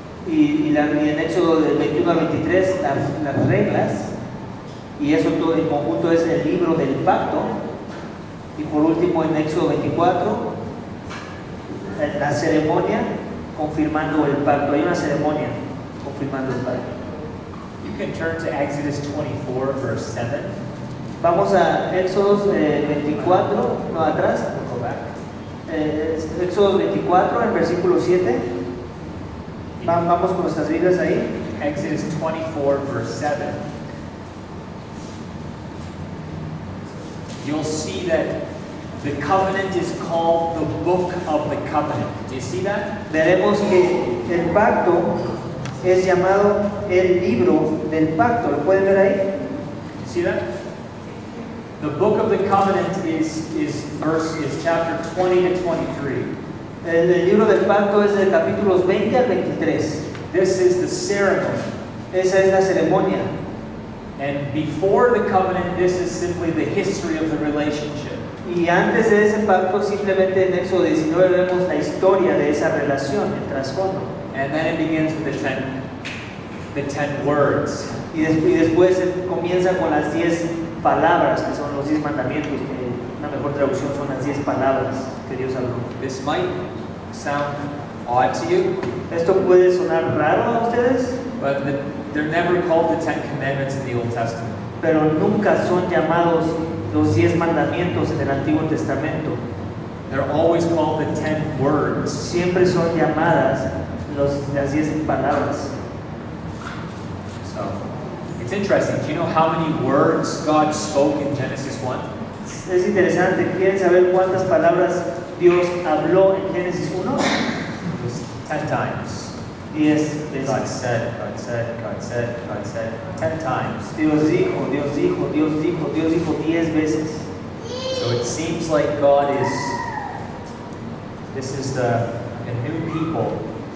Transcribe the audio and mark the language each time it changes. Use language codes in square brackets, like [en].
[es] Y en Éxodo del 21 al 23 las reglas. Y eso todo en conjunto es el libro del pacto. Y por último en Éxodo 24 la ceremonia confirmando el pacto. Hay una ceremonia confirmando el pacto. [en] You can turn to Exodus 24, verse 7. [es] Vamos a Éxodos 24, no atrás. [en] We'll go back. [es] Éxodos 24, el versículo 7. Vamos con nuestras Biblias ahí. [en] Exodus 24, verse 7. You'll see that the covenant is called the book of the covenant. Do you see that? [es] Veremos que el pacto es llamado el libro del pacto. ¿Lo pueden ver ahí? [en] See that? The book of the covenant is chapter 20 to 23. [es] El libro del pacto es de capítulos 20 al 23. [en] This is the ceremony. [es] Esa es la ceremonia. [en] And before the covenant, this is simply the history of the relationship. [es] Y antes de ese pacto, simplemente en Éxodo 19 vemos la historia de esa relación, el trasfondo. [en] And then it begins with the ten words. [es] Y después comienza con las 10 palabras, que son los 10 mandamientos, que una mejor traducción son las 10 palabras que Dios habló. [en] This might sound odd to you, [es] Esto puede sonar raro a ustedes, [en] but they're never called the Ten Commandments in the Old Testament. [es] pero nunca son llamados los 10 mandamientos en el Antiguo Testamento. [en] They're always called the 10 words. [es] Siempre son llamadas las 10 palabras. [en] So, it's interesting. Do you know how many words God spoke in Genesis 1? [es] Es interesante. ¿Quieren saber cuántas palabras Dios habló en Génesis 1? [en] It was 10 times. [es] 10 [en] God [es] veces. [en] said, God said, God said, God said, 10 times. [es] Dios dijo, Dios dijo, Dios dijo, Dios dijo 10 veces. [en] So it seems like this is a new people.